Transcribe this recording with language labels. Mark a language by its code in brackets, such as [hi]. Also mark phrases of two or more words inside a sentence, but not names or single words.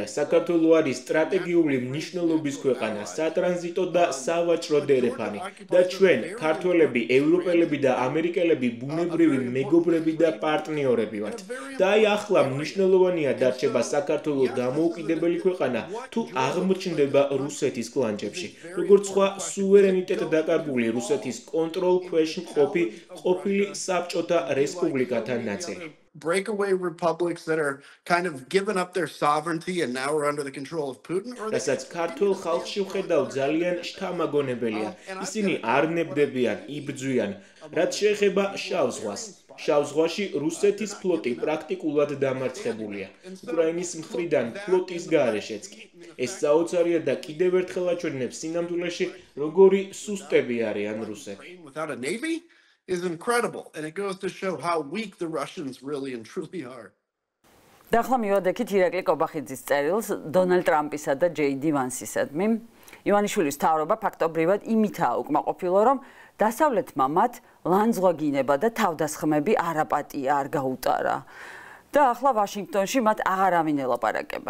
[ka] საქართველო არის სტრატეგიული მნიშვნელობის ქვეყანა, სატრანზიტო და სავაჭრო დერეფანი და ჩვენ, ქართველები, ევროპელები და ამერიკელები ბუნებრივი მეგობრები და პარტნიორები ვართ. და აი ახლა მნიშვნელოვანია დარჩება საქართველო დამოუკიდებელი ქვეყანა თუ აღმოჩნდება რუსეთის კლანჭებში, როგორც სხვა სუვერენიტეტ დაკარგული რუსეთის კონტროლქვეშ მყოფი ყოფილი საბჭოთა რესპუბლიკათა ნაწილი. [en] Breakaway republics that are kind of given up their sovereignty and now are under the control of Putin. [ka] რასაც ქართულ ხალხში ვხედავ ძალიან შთამაგონებელია. ისინი არ ნებდებიან, იბრძვიან, რაც შეეხება შავ ზღვას. შავ ზღვაში რუსეთის ფლოტი პრაქტიკულად დამარცხებულია. უკრაინის მხრიდან ფლოტის გარეშეც კი. ეს საოცარია და კიდევ ერთხელ აჩვენებს სინამდვილეში, როგორი სუსტები არიან რუსები. [en] Without a navy is incredible, and it goes to show how weak the Russians really and truly are. [ka] და ახლა მივადექით ირაკლი კობახიძის წერილს დონალდ ტრამპისა და ჯეიდი ვანსისადმი. ივანიშვილის მთავრობა ფაქტობრივად იმითაა უკმაყოფილო, რომ დასავლეთმა მათ ლანძღვაგინება და თავდასხმები არაპატია არ გაუტარა. და ახლა ვაშინგტონში მათ აღარავინ ელაპარაკება.